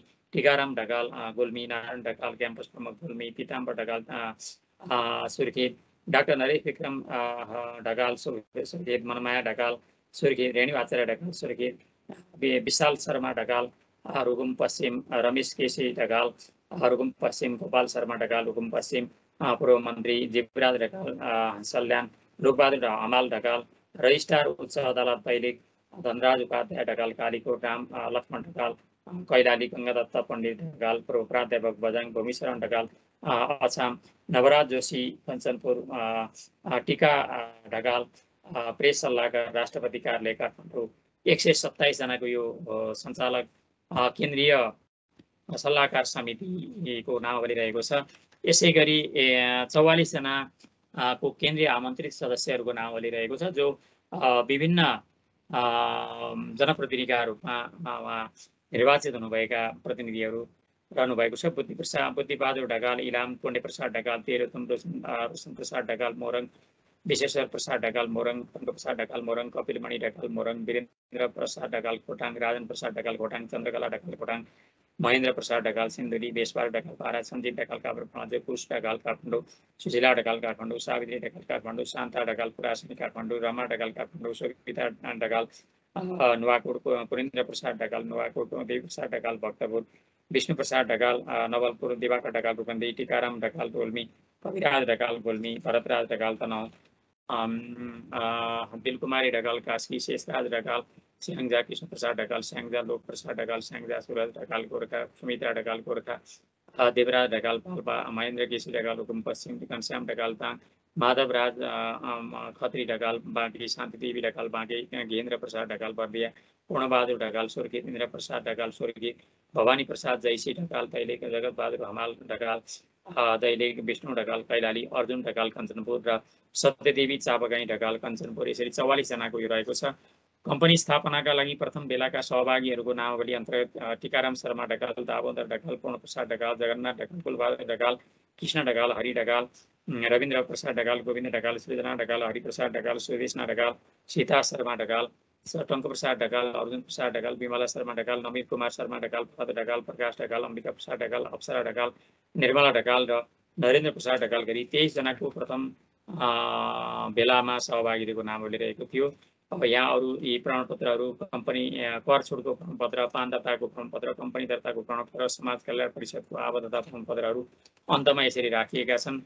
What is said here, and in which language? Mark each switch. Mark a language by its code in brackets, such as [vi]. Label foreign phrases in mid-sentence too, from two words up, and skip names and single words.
[ne] टिकाराम ढकाल गुल्मी, नारायण ढकाल क्याम्पस प्रमुख गुल्मी, पिताम्बर ढकाल सुर्खेत, डाक्टर नरेश विक्रम ढकाल सुर्खेत, मनमाया ढकाल सुर्खेत, रेणु आचार्य ढकाल सुर्खेत, विशाल शर्मा ढकाल रुकुम पश्चिम, रमेश केसी ढकाल रुकुम पश्चिम, गोपाल शर्मा ढकाल रुकुम पश्चिम, पूर्व मन्त्री जीवराज ढकाल सल्यान, लोकबहादुर हमाल ढकाल, रजिस्ट्रार उच्च अदालत दैलेख धनराज उपाध्याय ढकाल कालीकोट, राम लक्ष्मण ढकाल कैलाली, गङ्गादत्त पण्डित ढकाल पूर्व प्राध्यापक बझाङ, भूमिशरण ढकाल अछाम, नवराज जोशी कञ्चनपुर, टिका ढकाल प्रेस सल्लाहकार राष्ट्रपति कार्यालय काठमाडौँ, 127 जनाको यो सञ्चालक केन्द्रीय सल्लाहकार समितिको नामावली रहेको छ। यसै गरी 44 जनाको केन्द्रीय आमन्त्रित सदस्यहरूको नामावली रहेको छ, जो विभिन्न जनप्रतिनिधिका रूपमा निर्वाचित हुनुभएका प्रतिनिधिहरू रहनुभएको छ। बुद्धिबहादुर ढकाल इलाम, पुण्य प्रसाद ढकाल तेह्रथुम, रोशन प्रसाद ढकाल मोरङ, विश्वेश्वर प्रसाद ढकाल मोरङ, टङ्क प्रसाद ढकाल मोरङ, कपिलमणि ढकाल मोरङ, वीरेन्द्र प्रसाद ढकाल खोटाङ, राजन प्रसाद ढकाल खोटाङ, चन्द्रकला ढकाल खोटाङ, महेन्द्र प्रसाद ढकाल सिन्धुली, बेसपाल ढकाल पारा, सञ्जीव ढकाल काभ्रेपलाञ्चोक, कुश ढकाल काठमाडौँ, सुशीला ढकाल काठमाडौँ, सावित्री ढकाल काठमाडौँ, शान्ता ढकाल पुरासनी काठमाडौँ, रमा ढकाल काठमाडौँ, सुरिता ढकाल नुवाकोट, पुरेन्द्र प्रसाद ढकाल नुवाकोट, देवी प्रसाद ढकाल भक्तपुर, विष्णु प्रसाद ढकाल नवलपुर, दिवाकर ढकाल रूपन्देही, टिकाराम ढकाल गोल्मी, कविराज ढकाल गोल्मी, भरतराज ढकाल तनहुँ, दिलकुमारी ढकाल कास्की, शेषराज ढकाल स्याङ्जा, कृष्ण प्रसाद ढकाल स्याङ्जा, लोक प्रसाद ढकाल स्याङ्जा, सुरज ढकाल गोर्खा, सुमित्रा ढकाल गोर्खा, देवराज ढकाल पाल्पा, महेन्द्र केसी ढकाल हुकुम पश्चिम, घनश्याम ढकाल ताङ, माधवराज खत्री ढकाल बाँकी, शान्तिदेवी ढकाल बाँकी, गेन्द्र प्रसाद ढकाल बर्दिया, पूर्णबहादुर ढकाल स्वर्गीय, इन्द्र प्रसाद ढकाल स्वर्गीय, भवानी प्रसाद जैसी ढकाल दैलेख, जगतबहादुर हमाल ढकाल दैलेख, विष्णु ढकाल कैलाली, अर्जुन ढकाल कञ्चनपुर र सत्यदेवी चापगाई ढकाल कञ्चनपुर। यसरी 44 जनाको यो रहेको छ। कम्पनी स्थापनाका लागि प्रथम बेलाका सहभागीहरूको नामावली अन्तर्गत टिकाराम शर्मा ढकाल, दामोदर ढकाल, पूर्णप्रसाद ढकाल, जगन्नाथ ढकाल, कुलबहादुर ढकाल, कृष्ण ढकाल, हरि ढकाल, रविन्द्र प्रसाद ढकाल, गोविन्द ढकाल, सृजना ढकाल, हरिप्रसाद ढकाल, सुदेशना ढकाल, सीता शर्मा ढकाल, टङ्क प्रसाद ढकाल, अर्जुन प्रसाद ढकाल, विमला शर्मा ढकाल, नमित कुमार शर्मा ढकाल, प्रसाद ढकाल, प्रकाश ढकाल, अम्बिका प्रसाद ढकाल, अप्सरा ढकाल, निर्मला ढकाल र नरेन्द्र प्रसाद ढकाल गरी 23 जनाको प्रथम बेलामा सहभागीहरूको नामावली रहेको थियो। अब यहाँ अरू यी प्रमाणपत्रहरू कम्पनी कर छुटको प्रमाणपत्र, पान दर्ताको प्रमाणपत्र, कम्पनी दर्ताको प्रमाणपत्र, समाज कल्याण परिषदको आबद्धता प्रमाणपत्रहरू अन्तमा यसरी राखिएका छन्।